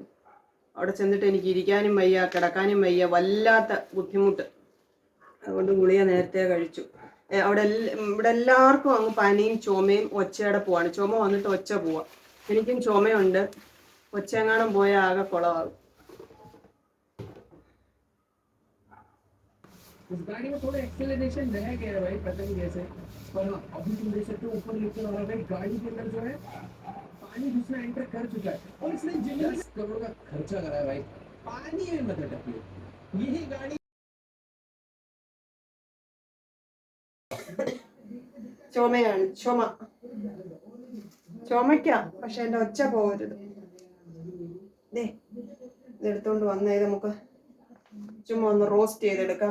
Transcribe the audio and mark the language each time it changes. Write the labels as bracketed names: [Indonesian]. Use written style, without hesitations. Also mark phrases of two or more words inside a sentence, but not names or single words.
[Malayalam] അവിടെ ചെന്നിട്ട് എനിക്ക് ഇരിക്കാനും വയ്യ, കിടക്കാനും വയ്യ, വല്ലാത്ത ബുദ്ധിമുട്ട്. അതുകൊണ്ട് ഗുളിക നേരത്തെ കഴിച്ചു. ഇവിടെ എല്ലാവർക്കും അങ്ങ് പനിയും ചുമയും ഒച്ചയടപ്പുമാണ്. ചുമ വന്നിട്ട് ഒച്ച പോവാം. എനിക്കും ചുമയുണ്ട്. ഒച്ചയെങ്ങാനും പോയാൽ ആകെ കുളമാകും. [Hindi] इस गाड़ी में थोड़ा एक्सेलरेशन रह गया है भाई, पता नहीं कैसे, पर अभी तुम देख सकते हो ऊपर लिखा हुआ है भाई गाड़ी के अंदर जो है पानी दूसरा एंटर कर चुका है और इसने 10 करोड़ का खर्चा करा है भाई पानी में मत अटकिए। यही गाड़ी [Malayalam] ചുമയാണ്. ചുമയ്ക്കാം, പക്ഷെ എൻ്റെ ഒച്ച പോകരുത്. ഇതെടുത്തോണ്ട് വന്നേ നമുക്ക് ചുമ്മാ ഒന്ന് റോസ്റ്റ് ചെയ്തെടുക്കാം.